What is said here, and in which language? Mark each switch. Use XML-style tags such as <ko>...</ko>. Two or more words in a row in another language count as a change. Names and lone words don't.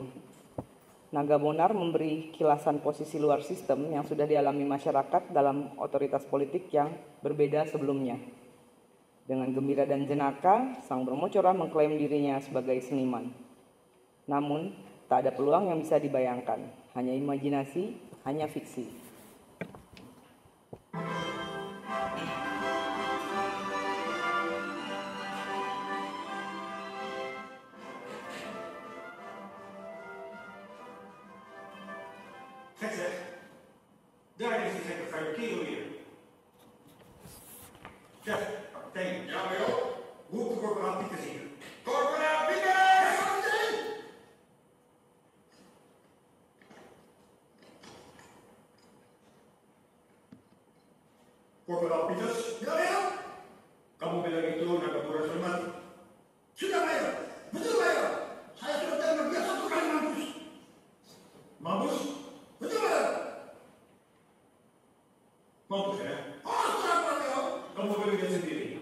<id>Naga Bonar memberi kilasan posisi luar sistem yang sudah dialami masyarakat dalam otoritas politik yang berbeda sebelumnya. Dengan gembira dan jenaka, sang Bromocora mengklaim dirinya sebagai seniman. Namun, tak ada peluang yang bisa dibayangkan, hanya imajinasi, hanya fiksi.</id> <en>That's it.</en> <nl>Daar is de secretaris Kiel weer. Chef, kapitein. Ja, Leo. Roep de corporaal Pieter zien. Corporaal Pieter! Corporaal Pieters. Ja, Leo.</nl> <id>Kamu bilang itu Naga Bonar sudah mati. Sudah, Leo. Betul, Leo. Saya sudah tembak dia 1 kali mampus. Mampus? Betul, Leo. Mampus ya? Oh, kenapa, Leo? Kamu bilang dia sendiri.</id>